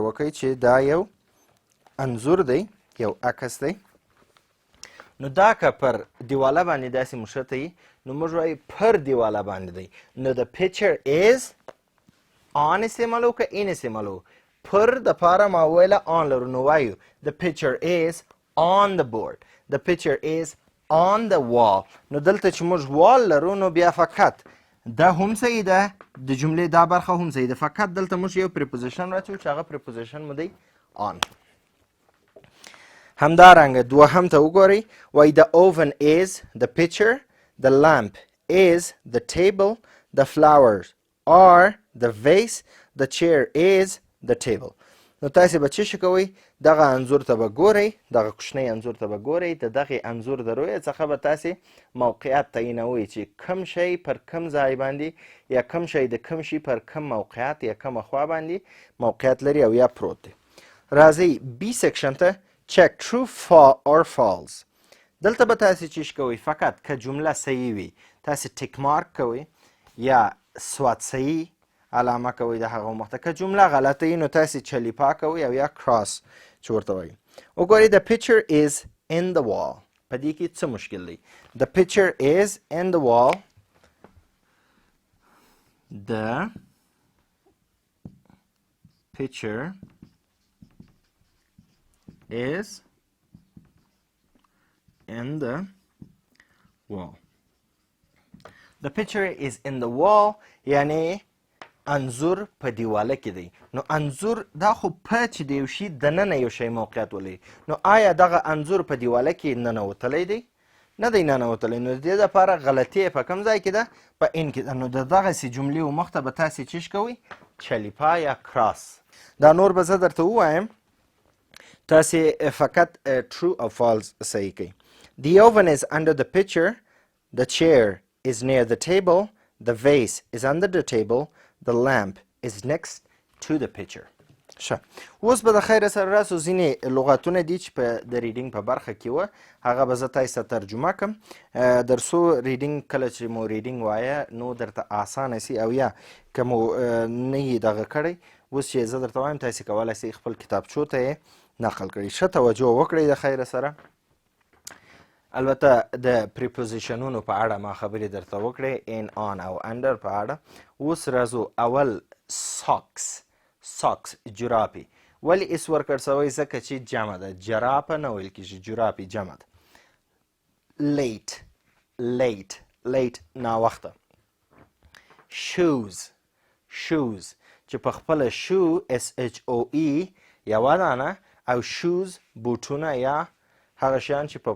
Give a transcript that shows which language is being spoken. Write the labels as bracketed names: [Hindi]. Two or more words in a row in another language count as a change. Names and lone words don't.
[Pashto] وکئ چې دا یو انځور دی یو عکس دی نو دا که پر دیواله باندې داسې مشته وي نو موږ وایو پر دیواله باندې دی نو [English] the picture is on [Pashto] استعمالو که in استعمالو پر دپاره ما ویله on لرو نو وایو [English] the picture is on the board the picture is on the wall [Pashto] نو دلته چې موږ wall لرو نو بیا فقط دا هم صحیح ده د جملې دا برخه هم صحیح ده فقط دلته موږ یو پریپوزیشن راچو چې هغه پریپوزیشن مو دی on همدارنګه دوهم ته وګورئ وایي [English] the oven is the picture the lamp is the table the flowers are the vase the chair is the table [Pashto] نو تاسې به څه شي کوئ دغه انځور ته به ګورئ دغه کوچنی انځور ته به ګورئ د دغې انځور د رویې څخه به تاسې موقعیت تعینوئ چې کم شی پر کم ځای باندې یا کم شی د کم شي پر کم موقعیت یا کمه خوا باندې موقعیت لري او یا پروت دی. راځئ بي سیکشن ته [English] check true or false [Pashto] دلته به تاسې چیش کوئ فقط که جمله صحیح وي تاسې ټیک مارک کوئ یا سواد صحیح علامه کوئ د هغه مخ ته که جمله غلطه وي نو تاسې چلیپا کوئ او یا کراس چې ورته وایي وګورئ [English] the picture is in the wall [Pashto] په دې کې څه مشکل دی [English] the picture is in the wall the picture is in the wall the picture is in the wall [Pashto] یعنی انځور په دیواله کې دی نو انځور دا خو په چې د یو شي دننه یو شی موقعیت ولري نو آیا دغه انځور په دیواله کې ننوتلی دی نه دی ننوتلی نو د دې دپاره غلطي په کوم ځای کې ده په ان کې ده نو د دغسې جملې و مخ ته به تاسې چیش کوئ چلیپا یا کراس دا نور به زه درته ووایم تاسې فقط [English] true or false [Pashto] صحیح کوئ [English] the oven is under the picture the chair is near the table the vase is under the table the lamp is next to the picture [Pashto] ښه اوس به د خیره سره راسو ځینې لغاتونه دي چې په د ریډینګ په برخه کې وه هغه به زه تاسې ته ترجمه کړم در څو ریډینګ کله چې مو ریډینګ وایه نو درته اسانه سي او یا که مو نه یې دغه کړی اوس چې زه درته وایم تاسې کولی سئ خپل کتابچو ته یې نقل کړئ ښه توجه وکړئ د خیره سره البته د پریپوزیشنونو په اړه ما خبرې درته وکړې [English] in on [Pashto] او under په اړه اوس راځو اول ساکس جرابې ولې اس ورکړ سوی ځکه چې جمع ده جرابه نه ویل کېږي جرابې جمع ده لیټ ناوخته shoes چې په خپله شو SHOE یوه دانه او shoes بوټونه یا هغه شیان چې په